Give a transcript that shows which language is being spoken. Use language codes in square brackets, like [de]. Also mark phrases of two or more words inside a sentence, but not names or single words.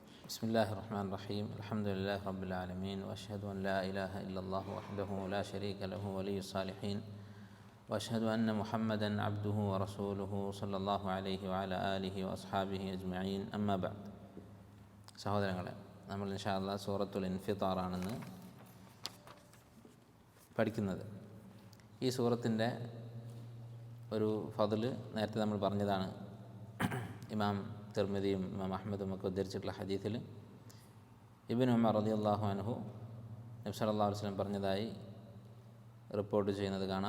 [ar] بسم الله الرحمن الرحيم الحمد لله رب العالمين وأشهد أن لا إله إلا الله وحده لا شريك له ولي الصالحين وأشهد أن محمدا عبده ورسوله صلى الله عليه وعلى آله وأصحابه أجمعين أما بعد. [ml] സഹോദരങ്ങളെ, നമ്മൾ [ar] إن شاء الله [ml] സൂറത്തുൽ ഇൻഫിത്താറാണെന്ന് പഠിക്കുന്നത്. ഈ സൂറത്തിൻ്റെ ഒരു ഫദ്ല് നേരത്തെ നമ്മൾ പറഞ്ഞതാണ്. ഇമാം തിർമിദിയും ഇമാം അഹ്മദും ഒക്കെ ഉദ്ധരിച്ചിട്ടുള്ള ഹദീസിൽ ഇബ്നു ഉമർ [ar] رضي الله عنه [ml] നബി [ar] صلى الله عليه وسلم [ml] പറഞ്ഞതായി റിപ്പോർട്ട് ചെയ്യുന്നത് കാണാം.